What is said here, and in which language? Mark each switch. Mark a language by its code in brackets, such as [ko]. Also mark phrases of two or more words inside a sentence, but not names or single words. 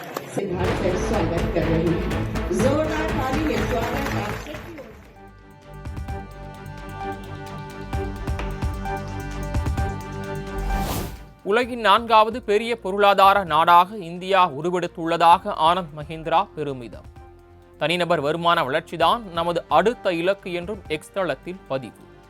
[hi] सिद्धार्थ का स्वागत कर रही हूँ। जोरदार ताली में स्वागत आप [ta] உலகின் 4வது பெரிய பொருளாதார நாடாக இந்தியா உருவெடுத்துள்ளதாக ஆனந்த் மஹிந்திரா பெருமிதம். தனிநபர் வருமான வளர்ச்சிதான் நமது அடுத்த இலக்கு என்றும் எக்ஸ் தளத்தில் பதிவு.